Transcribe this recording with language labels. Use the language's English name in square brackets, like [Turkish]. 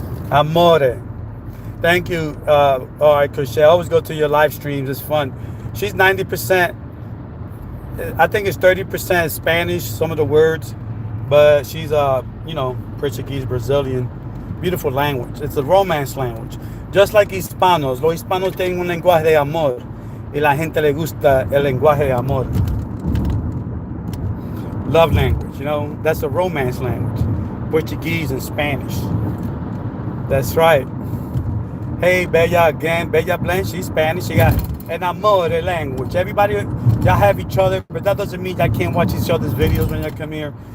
[English] Amore. Thank you. All right, Crochet. Always go to your live streams. It's fun. She's 90%. I think it's 30% Spanish, some of the words, but she's Portuguese, Brazilian. Beautiful language. It's a romance language. Just like hispanos. [Spanish] Los hispanos tienen un lenguaje de amor y la gente le gusta el lenguaje de amor. [English] Love language, that's a romance language. Portuguese and Spanish. That's right. Hey, Bella again. Bella Blanche, she's Spanish. She got an amor language. Everybody, y'all have each other, but that doesn't mean y'all can't watch each other's videos when you come here.